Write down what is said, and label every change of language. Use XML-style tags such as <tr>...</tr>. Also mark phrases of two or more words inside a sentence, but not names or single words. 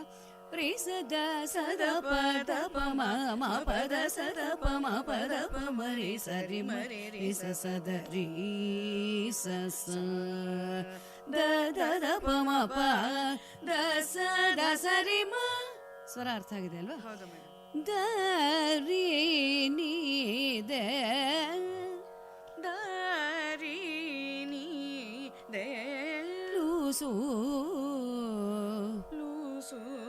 <kn>ರೇ ಸದ ಸದ ಪದ ಪ ಮ ಮ ಪದ ಸದ ಪ ಮ ಪದ ಪ ಮ ರೇ ಸರಿ ಮ ರೇ ಸ ಸದ ರೀ ಸ ಸ ದ ದ ದ ಪ ಮ ಪ ದ ಸ ದ ಸರಿ ಮ. ಸ್ವರ ಅರ್ಥ ಆಗಿದೆ ಅಲ್ವಾ? ಹೌದು ಮೇಡಮ್. ದ ರೀ ನೀ ದೆ ದ ರಿ ನಿ ದೆ ಲು ಸು ಸು</kn>